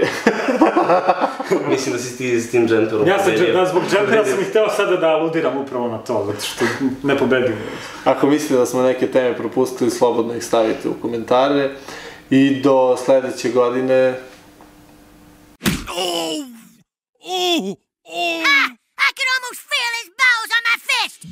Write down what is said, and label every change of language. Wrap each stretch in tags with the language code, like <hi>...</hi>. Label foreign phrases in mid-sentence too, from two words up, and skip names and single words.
<sr>Mislim da si ti s tim dženterom pobedio. Zbog džentera sam i hteo sada da aludiram upravo na to, zato što ne pobedim. Ako mislite da smo neke teme propustili, slobodno ih stavite u komentare. I do sledeće godine...</sr> <en>I could almost feel his balls on my fist!</en>